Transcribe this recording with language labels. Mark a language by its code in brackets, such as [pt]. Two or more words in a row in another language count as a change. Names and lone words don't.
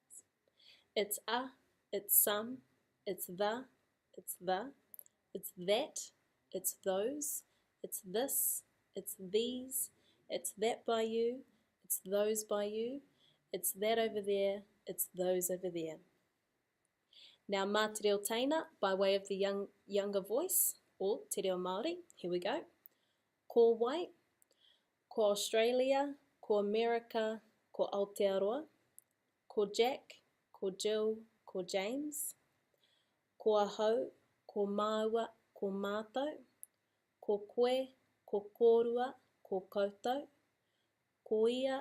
[en] It's a, it's some, it's the, it's that, it's those, it's this, it's these, it's that by you, it's those by you, it's that over there, it's those over there. Now [mi] mā te reo teina [en] by way of the younger voice, or [mi] te reo Māori, [en] here we go. [mi] Ko wai, ko Australia, ko America, ko Aotearoa, ko Jack, ko Jill, ko James, ko ahau, ko māua, ko mātou, ko koe, ko kōrua, ko koutou, ko ia,